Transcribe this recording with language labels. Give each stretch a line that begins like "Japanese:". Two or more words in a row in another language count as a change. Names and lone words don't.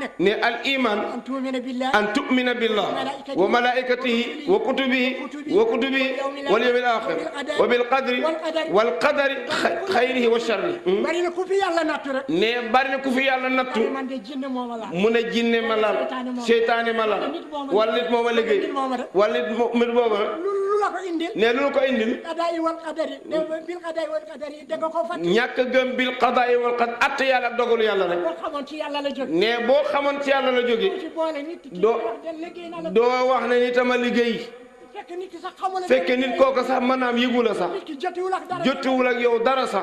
Arabic: ne الإيمان أن تؤمن بالله وملائكته وكتبه واليوم الآخر وبالقدر خيره وشره.
Wolof: bari na ku fi yàlla nattu rek. ne bari na ku fi yàlla nattu. mu ne jinne ma laal seytaane ma laal wala nit moo ma liggéey wala nit moo ma la ko indil. ne lu ko indil.
Arabic: قضاء والقدر بالقضاء والقدر
Wolof: da nga ko fàtte. ñàkk gëm
Arabic: بالقضاء والقدر
Wolof: att yàlla ak dogalu yàlla rek. boo xamoon ci yàlla la jóge. ne boo xamoon ci yàlla la jóge. doo wax ne ni tama liggéey. fekke nit kooku sax maanaam yëgu la sax. jotuwul ak yow dara sax.